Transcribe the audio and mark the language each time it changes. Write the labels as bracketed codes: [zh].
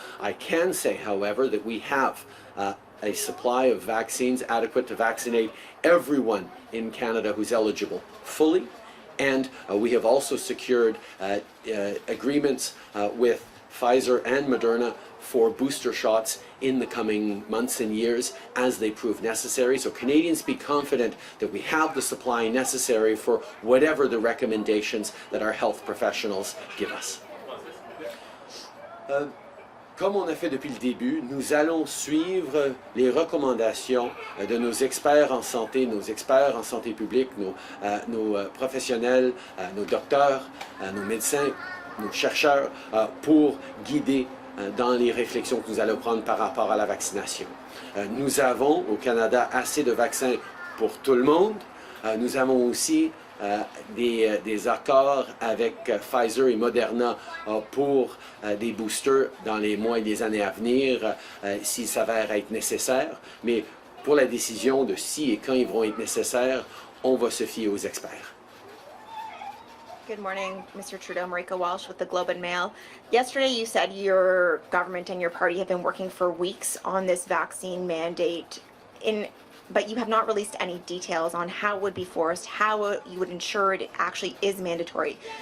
[en] I can say, however, that we have a supply of vaccines adequate to vaccinate everyone in Canada who's eligible fully, and we have also secured agreements with Pfizer and Moderna for booster shots in the coming months and years as they prove necessary. So Canadians be confident that we have the supply necessary for whatever the recommendations that our health professionals give us. [fr] Comme on a fait depuis le début, nous allons suivre les recommandations de nos experts en santé publique, nos professionnels, nos docteurs, nos médecins, nos chercheurs, pour guider dans les réflexions que nous allons prendre par rapport à la vaccination. Nous avons au Canada assez de vaccins pour tout le monde. Nous avons aussi des accords avec Pfizer et Moderna pour des boosters dans les mois et les années à venir s'il s'avère être nécessaire. Mais pour la décision de si et quand ils vont être nécessaires, on va se fier aux experts. [en] Good morning, Mr. Trudeau. Marika Walsh with the Globe and Mail. Yesterday you said your government and your party have been working for weeks on this vaccine mandate, but you have not released any details on how it would be forced, how you would ensure it actually is mandatory.